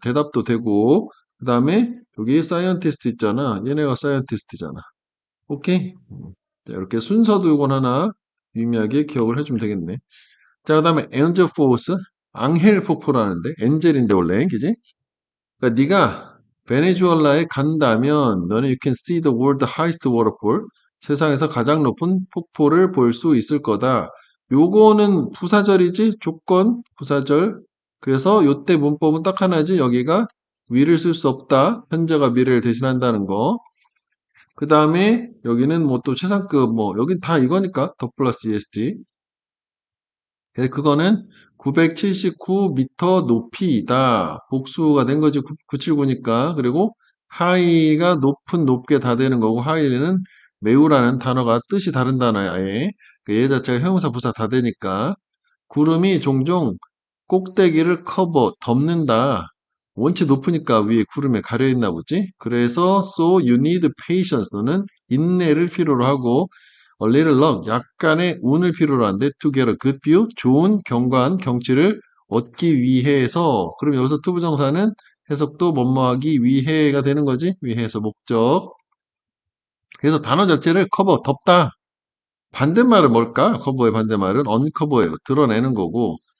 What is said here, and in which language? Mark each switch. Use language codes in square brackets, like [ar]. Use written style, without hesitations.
[ko] 대답도 되고. 그 다음에 여기 사이언티스트 있잖아. 얘네가 사이언티스트잖아. 오케이? 자, 이렇게 순서도 이건 하나 유의미하게 기억을 해주면 되겠네. 자, 그 다음에 엔젤 포스, 앙헬 폭포라는데, 엔젤인데 원래, 그지? 그러니까 네가 베네수엘라에 간다면 너는 [en] you can see the world highest waterfall. [ko] 세상에서 가장 높은 폭포를 볼 수 있을 거다. 요거는 부사절이지? 조건, 부사절. 그래서 요때 문법은 딱 하나지. 여기가 위를 쓸 수 없다. 현재가 미래를 대신한다는 거. 그 다음에 여기는 뭐 또 최상급 뭐 여긴 다 이거니까 더 플러스 EST 그거는 979m 높이이다 복수가 된 거지 979니까 그리고 하이가 높은 높게 다 되는 거고 하이는 매우라는 단어가 뜻이 다른 단어야 아예 얘 자체가 형용사 부사 다 되니까 구름이 종종 꼭대기를 커버 덮는다 원체 높으니까 위에 구름에 가려 있나 보지. 그래서 [en] so you need patience. [ko] 너는 인내를 필요로 하고 [en] a little luck. [ko] 약간의 운을 필요로 한데 [en] to get a good view. [ko] 좋은 경관, 경치를 얻기 위해서. 그럼 여기서 투부정사는 해석도 뭐뭐하기 위해가 되는 거지. 위해서 목적. 그래서 단어 자체를 커버, 덮다. 반대말은 뭘까? 커버의 반대말은 uncover예요. 드러내는 거고.